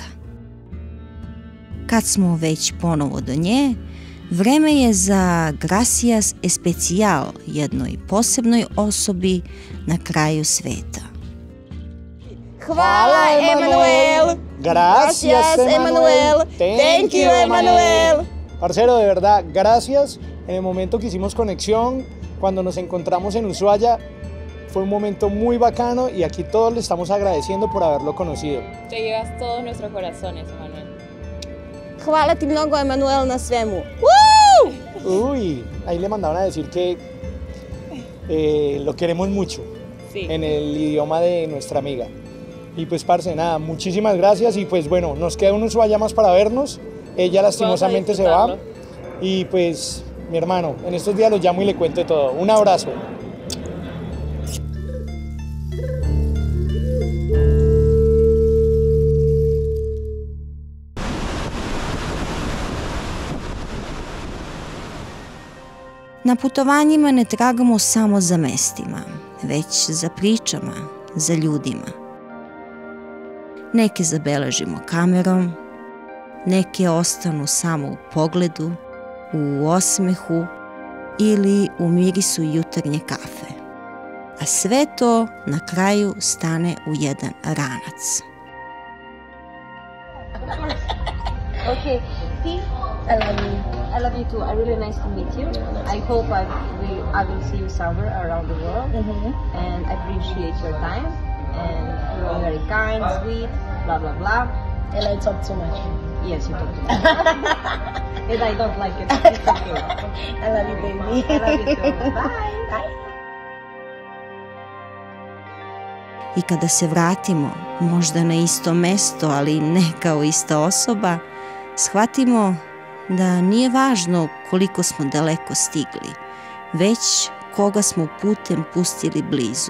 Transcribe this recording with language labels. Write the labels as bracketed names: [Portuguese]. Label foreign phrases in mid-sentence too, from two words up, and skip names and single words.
[Serbian] Kad smo već ponovo do nje, vreme je za [Spanish] Gracias Especial, [Serbian] jednoj posebnoj osobi na kraju sveta. Hvala, Emanuel. [Spanish] Gracias, Emanuel. [English] Thank you, Emanuel. [Spanish] Parcero, de verdad, gracias. En el momento que hicimos conexión, cuando nos encontramos en Ushuaia, fue un momento muy bacano y aquí todos le estamos agradeciendo por haberlo conocido. Te llevas todos nuestros corazones, Emanuel. [Serbian] Hvala ti mnogo, Emanuel, na svemu. [Spanish] Uy, ahí le mandaban a decir que lo queremos mucho, Sí. en el idioma de nuestra amiga. Y pues, parce, nada, muchísimas gracias y pues bueno, nos queda un Ushuaia más para vernos. Ella lastimosamente se va y pues, mi hermano, en estos días lo llamo y le cuento todo. Un abrazo. [Serbian] Na putovanjima ne tragamo samo za mestima, već za pričama, za ljudima. Neke zabeležimo kamerom, neke ostanu samo u pogledu, u osmehu ili u mirisu jutarnje kafe. A sve to na kraju stane u jedan ranac. [English] Okay, Steve, I love you. I love you too. I really nice to meet you. I hope I will see you somewhere around the world. And I appreciate your time. And you're very kind, sweet, blah blah blah. And I talk too much. Yes, you talk too much. And I don't like it. It's okay. I love you, baby. I love you too. Bye. Bye. [Serbian] I kada se vratimo, možda na isto mesto, ali ne kao ista osoba, shvatimo da nije važno koliko smo daleko stigli, već koga smo putem pustili blizu.